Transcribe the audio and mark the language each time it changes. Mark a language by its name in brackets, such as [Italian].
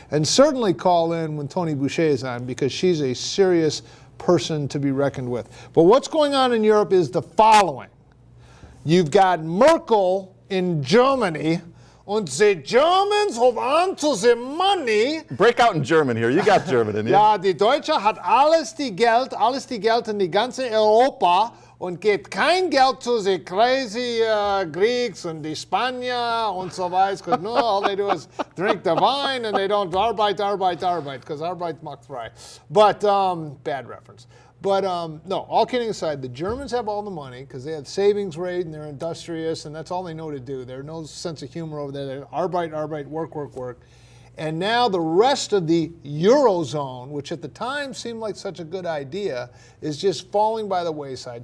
[English] And certainly call in when Toni Boucher is on, because she's a serious person to be reckoned with. But what's going on in Europe is the following. You've got Merkel in Germany, and the Germans hold on to the money. Break out in German here. You got German in you. [German] Ja, die Deutsche hat alles die Geld in die ganze Europa und gibt kein Geld zu [English] the crazy Greeks and the [German] Spanier und so weiter, [English] because no, all they do is drink the wine and they don't [German] Arbeit, because Arbeit macht frei. [English] But, bad reference. But no, all kidding aside, the Germans have all the money because they have savings rate and they're industrious and that's all they know to do. There's no sense of humor over there. They're Arbeit, work. And now the rest of the Eurozone, which at the time seemed like such a good idea, is just falling by the wayside.